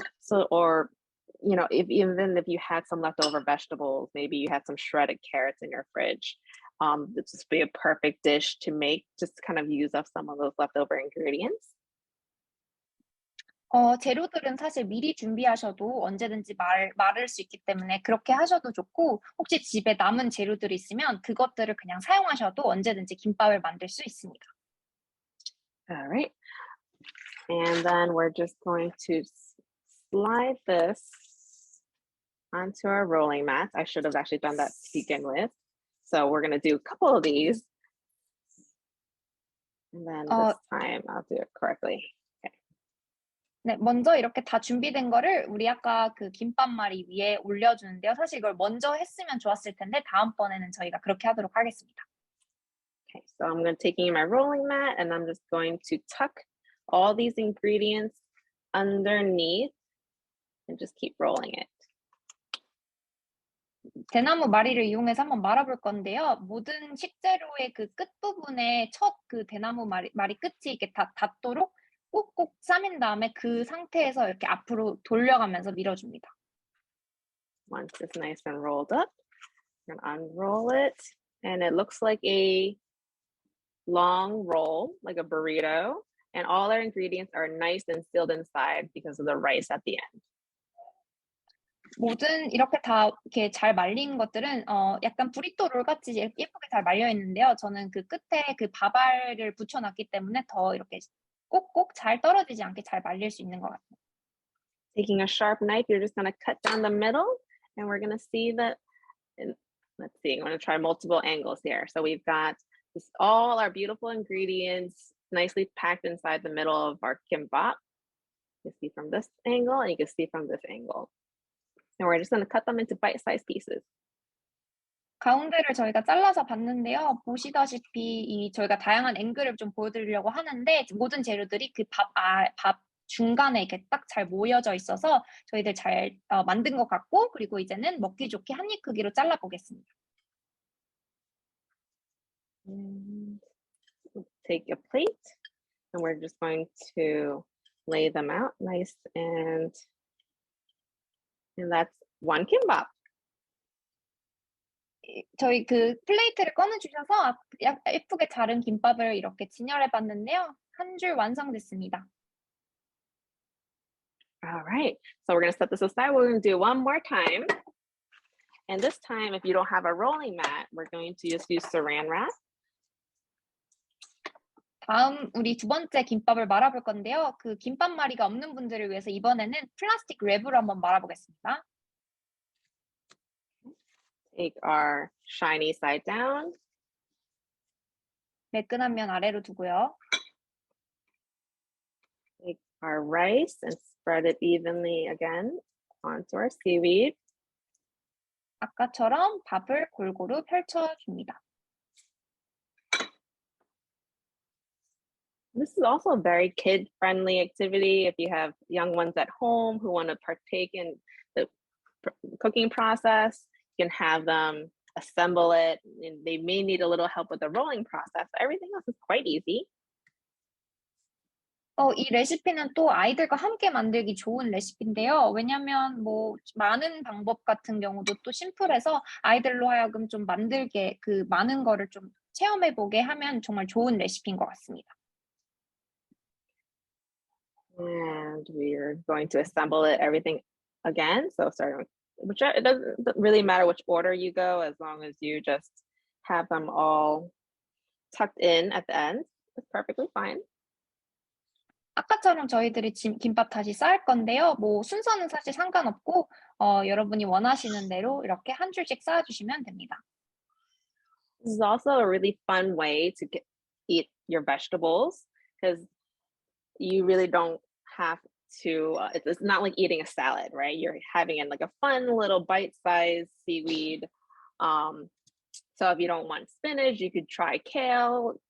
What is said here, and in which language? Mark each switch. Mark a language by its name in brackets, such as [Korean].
[English] So, or even if you had some leftover vegetables, maybe you had some shredded carrots in your fridge, this would be a perfect dish to make. Just kind of use up some of those leftover ingredients. [Korean] 재료들은 사실 미리 준비하셔도 언제든지 마를 수 있기 때문에 그렇게 하셔도 좋고, 혹시 집에 남은 재료들이 있으면 그것들을 그냥 사용하셔도 언제든지 김밥을 만들 수 있습니다. [English] All right. And then we're just going to slide this onto our rolling mats. I should have actually done that to begin with. So we're going to do a couple of these. And then this time I'll do it correctly. [Korean] 네, 먼저 이렇게 다 준비된 거를 우리 아까 그 김밥말이 위에 올려주는데요. 사실 이걸 먼저 했으면 좋았을 텐데 다음번에는 저희가 그렇게 하도록 하겠습니다. [English] Okay, so I'm going to taking my rolling mat and I'm just going to tuck all these ingredients underneath and just keep rolling it. [Korean] 대나무 마리를 이용해서 한번 말아볼 건데요. 모든 식재료의 그 끝부분에 첫 그 대나무 마리 끝이 이렇게 닿도록 꾹꾹 싸맨 다음에 그 상태에서 이렇게 앞으로 돌려가면서 밀어줍니다. [English] Once it's nice and rolled up, I'm going to unroll it, and it looks like a long roll, like a burrito, and all our ingredients are nice and sealed inside because of the rice at the end. [Korean] 모든 이렇게 다 이렇게 잘 말린 것들은 약간 브리또 롤 같이 예쁘게 잘 말려 있는데요. 저는 그 끝에 그 밥알을 붙여놨기 때문에 더 이렇게 꼭꼭 잘 떨어지지 않게 잘 말릴 수 있는 것 같아요. [English] Taking a sharp knife, you're just going to cut down the middle, and we're going to see that. Let's see, I'm going to try multiple angles here. So we've got all our beautiful ingredients nicely packed inside the middle of our kimbap. You can see from this angle, and you can see from this angle. And we're just going to cut them into bite-sized pieces. [Korean] 가운데를 저희가 잘라서 봤는데요. 보시다시피 저희가 다양한 앵글을 좀 보여드리려고 하는데 모든 재료들이 그 밥 중간에 이렇게 딱 잘 모여져 있어서 저희들 잘 만든 것 같고, 그리고 이제는 먹기 좋게 한 입 크기로 잘라보겠습니다. [English] take a plate and we're just going to lay them out nice and that's one kimbap. [Korean] 저희 그 플레이트를 꺼내주셔서 예쁘게 자른 김밥을 이렇게 진열해 봤는데요. 한 줄 완성됐습니다. [English] All right, so we're going to set this aside. We're going to do one more time. And this time, if you don't have a rolling mat, we're going to just use saran wrap. [Korean] 다음 우리 두 번째 김밥을 말아볼 건데요. 그 김밥 말이가 없는 분들을 위해서 이번에는 플라스틱 랩으로 한번 말아보겠습니다. [English] Take our shiny side down. [Korean] 매끈한 면 아래로 두고요. [English] Take our rice and spread it evenly again onto our seaweed. [Korean] 아까처럼 밥을 골고루 펼쳐줍니다. [English] This is also a very kid-friendly activity. If you have young ones at home who want to partake in the cooking process, you can have them assemble it. And they may need a little help with the rolling process. Everything else is quite easy. [Korean] 이 레시피는 또 아이들과 함께 만들기 좋은 레시피인데요. 왜냐하면 뭐 많은 방법 같은 경우도 또 심플해서 아이들로 하여금 좀 만들게 그 많은 거를 좀 체험해보게 하면 정말 좋은 레시피인 것 같습니다. [English] And we're going to assemble everything again. So starting with it doesn't really matter which order you go, as long as you just have them all tucked in at the end. It's perfectly fine. [Korean] 아까처럼 저희들이 김밥 다시 쌓을 건데요. 뭐 순서는 사실 상관없고 여러분이 원하시는 대로 이렇게 한 줄씩 쌓아주시면 됩니다. [English] This is also a really fun way to eat your vegetables because you really don't have to, it's not like eating a salad, right? You're having it like a fun little bite-sized seaweed. So if you don't want spinach, you could try kale.